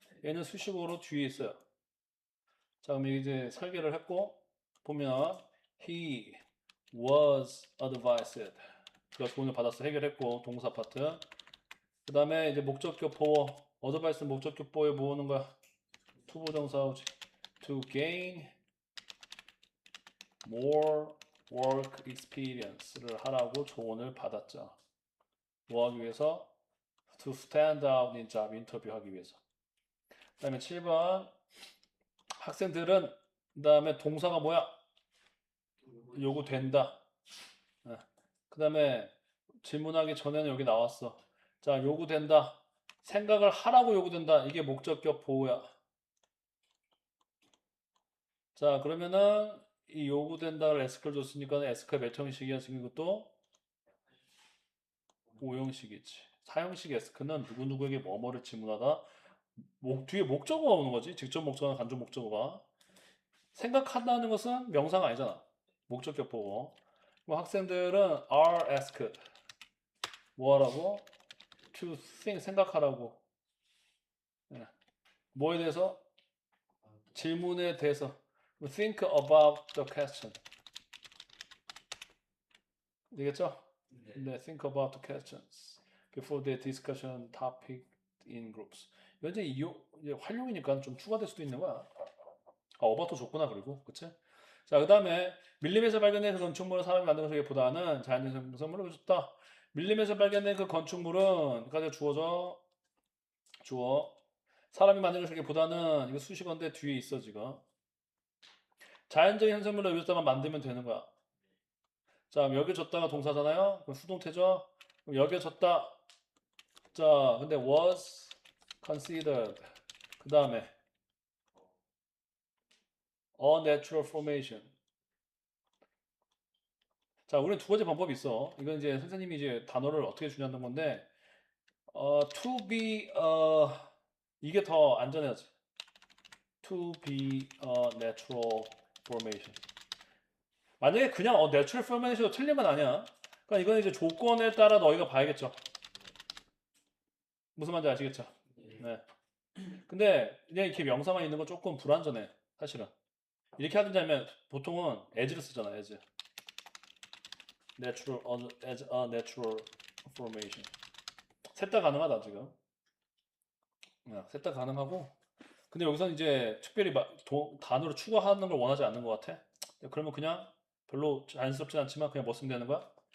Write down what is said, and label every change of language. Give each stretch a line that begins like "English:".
Korean: 얘는 수식어로 뒤에 있어요. 자, 그럼 이제 설계를 했고, 보면
English: he was advised.
Korean: 그가 조언을 받았어. 해결했고, 동사 파트. 그 다음에 이제 목적격 보어. advice 목적격 보어에 모으는 거야. 투부정사 오지.
English: To gain more work experience
Korean: 를 하라고 조언을 받았죠. 뭐 하기 위해서?
English: To stand out in job 인터뷰
Korean: 하기 위해서. 그 다음에 7번 학생들은 그 다음에 동사가 뭐야? 요구된다. 그 다음에 질문하기 전에는 여기 나왔어. 자, 요구된다. 생각을 하라고 요구된다. 이게 목적격 보호야. 자, 그러면은 이 요구된다를 에스크를 줬으니까 에스크가 몇 형식이야? 지금 이것도 5형식이지. 4형식 에스크는 누구누구에게 뭐뭐를 질문하다. 뒤에 목적어가 오는 거지. 직접 목적어나 간접 목적어가. 생각한다는 것은 명사가 아니잖아. 목적격 보고. 그럼 학생들은
English: are asked.
Korean: 뭐 하라고?
English: to think,
Korean: 생각하라고. 예. 뭐에 대해서? 질문에 대해서.
English: think about the question.
Korean: 되겠죠?
English: 네, think about the questions before the discussion topic in groups.
Korean: 이건 이제 활용이니까 좀 추가될 수도 있는 거야. 아, 어바도 좋구나, 그리고. 그치? 자, 그 다음에 밀림에서 발견된 그 건축물은 사람이 만든 것보다는 자연적 생물을 줬다. 밀림에서 발견된 그 건축물은, 까지 주어져. 주어. 사람이 만든 것보다는 이거 수식어인데 뒤에 있어, 지금. 자연적인 현상물을 여기서만 만들면 되는 거야. 자, 여겨졌다가 동사잖아요? 그럼 수동태죠? 그럼 여겨졌다. 자, 근데
English: was considered. 그 다음에 a natural formation.
Korean: 자, 우리는 두 가지 방법이 있어. 이건 이제 선생님이 이제 단어를 어떻게 주냐는 건데, to be, 이게 더 안전하지.
English: To be a natural formation.
Korean: 만약에 그냥 natural formation도 틀린 건 아니야. 그러니까 이건 이제 조건에 따라 너희가 봐야겠죠. 무슨 말인지 아시겠죠? 네. 근데 그냥 이렇게 명사만 있는 건 조금 불안전해. 사실은. 이렇게 하든지 하면 보통은 as를 쓰잖아, as.
English: natural, as a natural formation.
Korean: 셋 다 가능하다, 지금. 셋 다 가능하고. 근데 여기서는 이제 특별히 단어를 추가하는 걸 원하지 않는 것 같아. 그러면 그냥 별로 자연스럽진 않지만 그냥 뭐 쓰면 되는 거야?